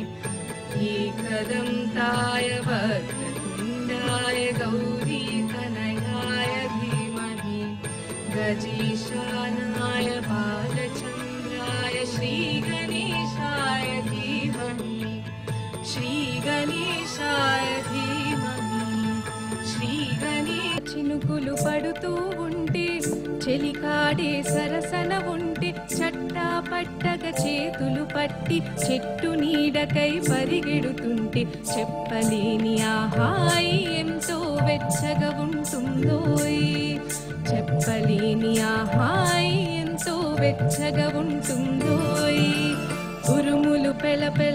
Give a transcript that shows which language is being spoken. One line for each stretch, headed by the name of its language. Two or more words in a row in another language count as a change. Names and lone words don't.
Sanskrit: एकदन्ताय वक्रतुण्डाय गौरीतनयाय धीमहि गजेशानाय बालचन्द्राय श्रीगणेशाय धीमहि श्रीगणेशाय धीमहि श्रीगणेश
Telugu: చినుకులు పడుతూ ఉంటే చెలికాడే సరసన ఉంటే చట్టా పట్టగ చేతులు పట్టి చెట్టు నీడకై పరిగెడుతుంటే చెప్పలేని ఆ హాయి ఎంతో వెచ్చగా ఉంటుందోయ్ చెప్పలేని ఆ హాయి ఎంతో వెచ్చగా ఉంటుందోయ్ ఉరుములు పెళపెళ